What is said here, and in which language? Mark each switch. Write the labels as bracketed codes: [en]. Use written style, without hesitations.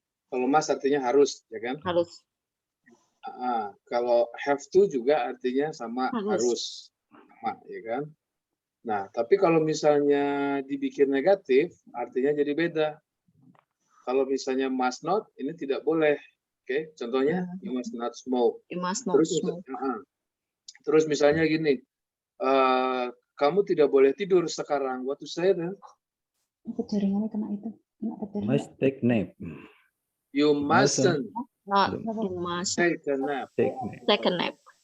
[id] Kalau must artinya harus, ya kan? Harus. Kalau have to juga artinya sama Harus. harus, sama, ya kan? Nah, tapi kalau misalnya dibikin negatif, artinya jadi beda. Kalau misalnya must not, ini tidak boleh. Oke, contohnya [en] you must not smoke. You must not [id] Terus, [en] smoke. [id] terus misalnya gini, kamu tidak boleh tidur sekarang. [en] What to say then? [id] Aku jaringannya kena itu. Kena petir. [en] Must take nap. You mustn't Not, you must take a nap. Take nap. take a nap.